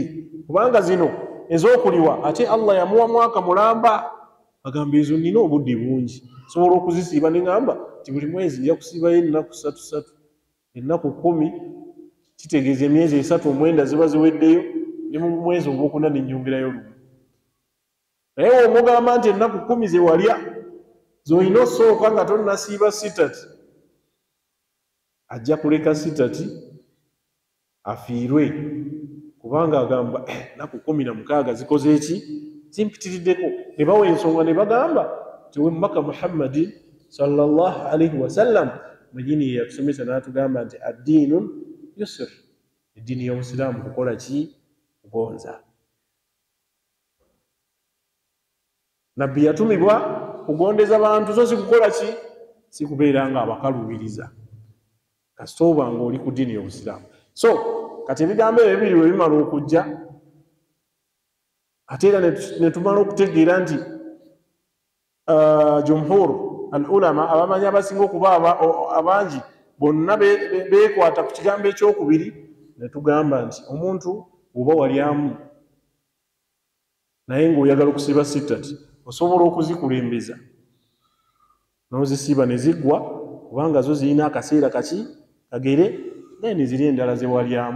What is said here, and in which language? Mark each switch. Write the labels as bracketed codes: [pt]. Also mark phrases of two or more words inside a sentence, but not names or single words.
[lg] kubanga zino ez'okuliwa ate Allah yamuwa mwaka mulamba agamba ezo nina obudde bungi sobola okuzisiiba neŋŋamba nti buli mwezi nja kusiibayo ennaku 3 ennaku 10 kitegeeza emyezi 3 ziba ziweddeyo ne mu mwezi ogwokuna nenyongerayo lumu naye w'omugamba nti ennaku 10 ze walya z'olina osooka nga tonnasiiba 6 ajja kuleka 6 afiirwe kubanga agamba ennaku 16 zikoze eki zimpitiriddeko ne bawa ensonga ne bagamba nti wemmaka Muhammadin [ar] صلى الله عليه وسلم [lg] mwenyini yatusomesa n'atugamba nti [ar] الدين يسر [lg] eddiini y'obusiraamu kukola ki kugonza nabbi yatumibwa kugondeza bantu so si kukola ki si kubeera nga abakaluubiriza kasita oba ng'oli ku ddiini y'obusiraamu so kati ebigambo ebyo bibiri bwe bimala okujja ate era ne tumala okutegeera nti [ar] جمهور العلماء [lg] abamanyi abasinga okuba abangi bonna beekwata ku kigambo ekyokubiri ne tugamba nti omuntu oba walyamu naye ng'oyagala okusiiba 6 osobola okuzikulembeza n'ozisiiba ne ziggwa kubanga zo zirina akaseera kaki kagere naye ne ziri endala ze walyamu